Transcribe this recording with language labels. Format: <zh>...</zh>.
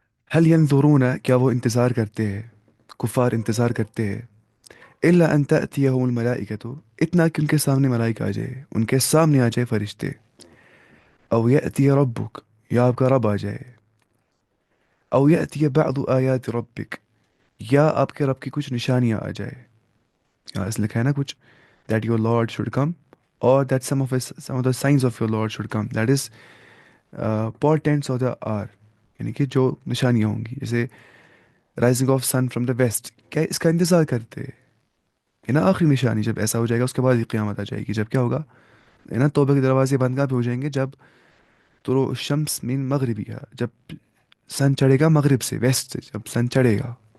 <ar>هل ينظرون،</ar> <ur>کیا وہ انتظار کرتے ہیں، کفار انتظار کرتے ہیں،</ur> <ar>الا ان تأتيهم الملائکۃ،</ar> <ur>اتنا کہ ان کے سامنے ملائکہ آ جائے، ان کے سامنے آ جائے فرشتے.</ur> <ar>او یأتی ربک،</ar> <ur>یا آپ کا رب آ جائے.</ur> <ar>او یأتی بعض آیات ربک،</ar> <ur>یا آپ کے رب کی کچھ نشانیاں آ جائے. یہاں اس لکھا ہے نا کچھ</ur> <en>that your Lord should come, or that some of the signs of your Lord should come. That is portents of the hour.</en> <ur>یعنی کہ جو نشانیاں ہوں گی، جیسے</ur> <en>Rising of sun from the west.</en> <ur>کیا اس کا انتظار کرتے ہیں؟ یہ نا آخری نشانی جب ایسا ہو جائے گا اس کے بعد ہی قیامت آ جائے گی. جب کیا ہوگا؟ ہے نا توبہ کے دروازے بند کہاں پہ ہو جائیں گے؟ جب</ur> <ar>طلوع الشمس من مغربیہ،</ar> <ur>جب سن چڑھے گا مغرب سے، ویسٹ سے جب سن چڑھے گا.</ur>